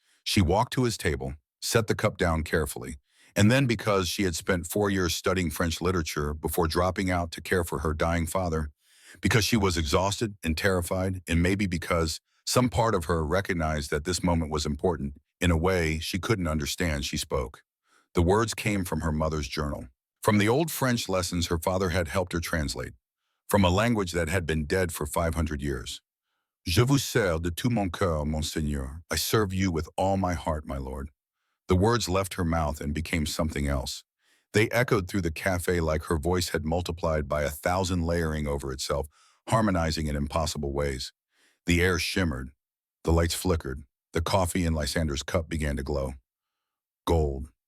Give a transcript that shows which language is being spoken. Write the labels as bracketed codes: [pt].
[en] She walked to his table, set the cup down carefully, and then, because she had spent 4 years studying French literature before dropping out to care for her dying father, because she was exhausted and terrified, and maybe because some part of her recognized that this moment was important in a way she couldn't understand, she spoke. The words came from her mother's journal, from the old French lessons her father had helped her translate, from a language that had been dead for 500 years. [fr] Je vous sers de tout mon cœur, monseigneur. [en] I serve you with all my heart, my lord. The words left her mouth and became something else. They echoed through the cafe like her voice had multiplied by 1,000, layering over itself, harmonizing in impossible ways. The air shimmered. The lights flickered. The coffee in Lysander's cup began to glow. Gold.